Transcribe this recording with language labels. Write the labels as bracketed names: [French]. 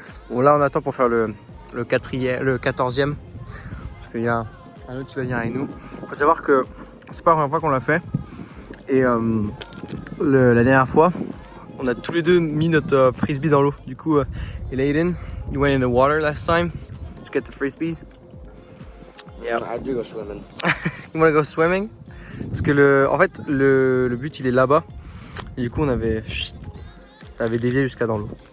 [French] Bon là on attend pour faire le 14e. Parce qu'il y a un autre qui va venir avec nous. Faut savoir que c'est pas la première fois qu'on l'a fait. Et la dernière fois, on a tous les deux mis notre frisbee dans l'eau. Du coup, et [English] Aiden, you went in the water last time to get the frisbees. Yeah. I do go swimming. You wanna go swimming? [French] Parce que en fait, le but il est là-bas. Et du coup, ça avait dévié jusqu'à dans l'eau.